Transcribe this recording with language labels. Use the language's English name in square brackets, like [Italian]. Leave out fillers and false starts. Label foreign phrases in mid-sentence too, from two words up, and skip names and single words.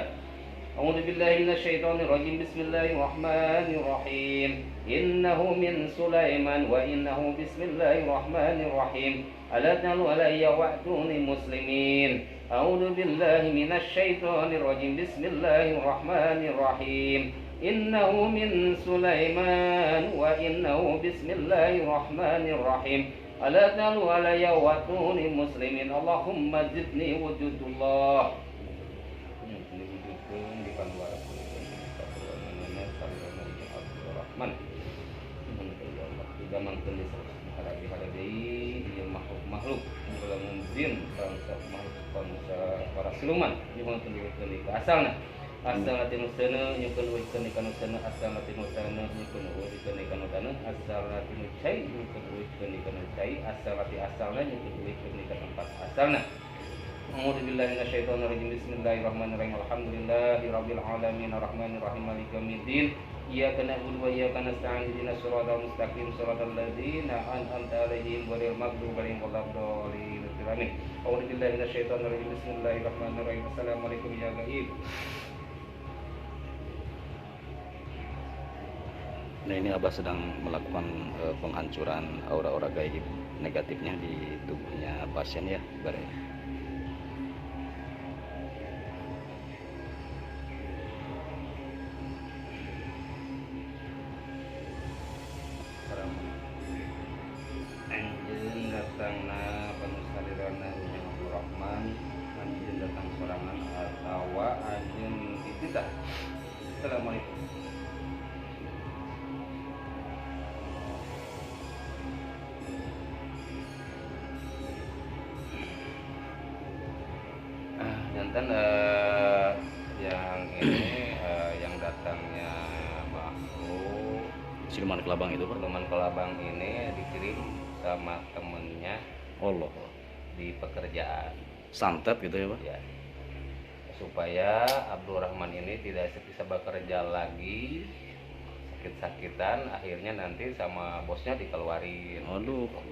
[Arabic] أعوذ بالله من الشيطان الرجيم بسم الله الرحمن الرحيم إنه من سليمان وإنه بسم الله الرحمن الرحيم ألا تعلوا علي وأتوني مسلمين أعوذ بالله من الشيطان الرجيم بسم الله الرحمن الرحيم إنه من سليمان وإنه بسم الله الرحمن الرحيم ألا تعلوا علي وأتوني مسلمين اللهم زدني وجود الله [Sundanese] makhluk para siluman nyuhun teuing ka asalna asalna tinu seuneu nyukeun uwikeun di kana seuneu asalna tinu taneuh nyukeun uwikeun di kana taneuh asalna tinu cai nyukeun uwikeun di kana cai asalna ti asalna nyukeun uwikeun di kana tempat asalna. [Arabic] أعوذ بالله من الشيطان الرجيم. بسم الله الرحمن الرحيم. الحمد لله رب العالمين الرحمن الرحيم مالك يوم الدين. إياك نعبد وإياك نستعين اهدنا الصراط المستقيم صراط الذين أنعمت عليهم غير المغضوب عليهم ولا الضالين. Amin. أعوذ بالله من الشيطان الرجيم. بسم الله الرحمن الرحيم. [Indonesian] Assalamualaikum ya gaib. Nah ini Abah sedang melakukan penghancuran aura-aura gaib negatifnya di tubuhnya pasien ya, bare. [Sundanese] Anjeun datangna panusarirana Ujang Abdul Rahman, anjeun datang sorangan atawa anjeun dititah. [Indonesian] Assalamualaikum. Jantan yang ini yang datangnya makhluk Siluman kelabang itu, Pak. siluman kelabang ini dikirim sama temennya Allah. di pekerjaan Santet gitu ya, Pak. ya, supaya Abdul Rahman ini tidak bisa bekerja lagi, sakit-sakitan, akhirnya nanti sama bosnya dikeluarin.